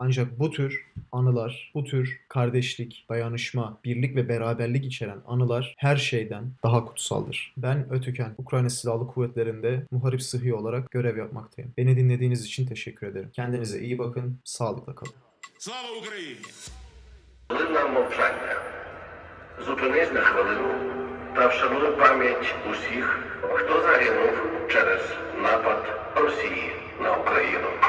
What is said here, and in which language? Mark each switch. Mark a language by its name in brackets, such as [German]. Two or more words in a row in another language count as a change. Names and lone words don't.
[Turkish] Ancak bu tür anılar, bu tür kardeşlik, dayanışma, birlik ve beraberlik içeren anılar her şeyden daha kutsaldır. Ben Ötüken, Ukrayna Silahlı Kuvvetleri'nde muharip sıhhi olarak görev yapmaktayım. Beni dinlediğiniz için teşekkür ederim. Kendinize iyi bakın, sağlıkla kalın. [Ukrainian] Слава Україні! Хвилина мовчання. Зупинись на хвилину та вшануй пам'ять усіх, хто загинув через напад Росії на Україну.